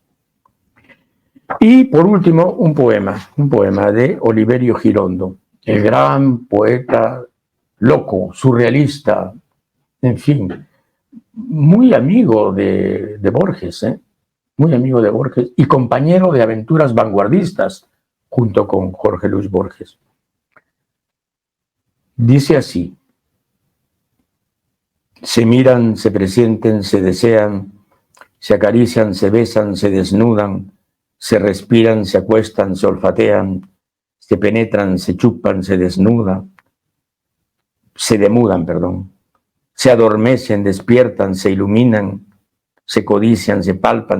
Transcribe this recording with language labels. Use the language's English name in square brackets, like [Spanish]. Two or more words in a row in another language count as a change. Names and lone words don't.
[Spanish] Y por último, un poema de Oliverio Girondo, el gran poeta loco, surrealista, en fin, muy amigo de Borges, muy amigo de Borges y compañero de aventuras vanguardistas junto con Jorge Luis Borges. Dice así: se miran, se presienten, se desean, se acarician, se besan, se desnudan, se respiran, se acuestan, se olfatean, se penetran, se chupan, se demudan, se adormecen, despiertan, se iluminan, se codician, se palpan,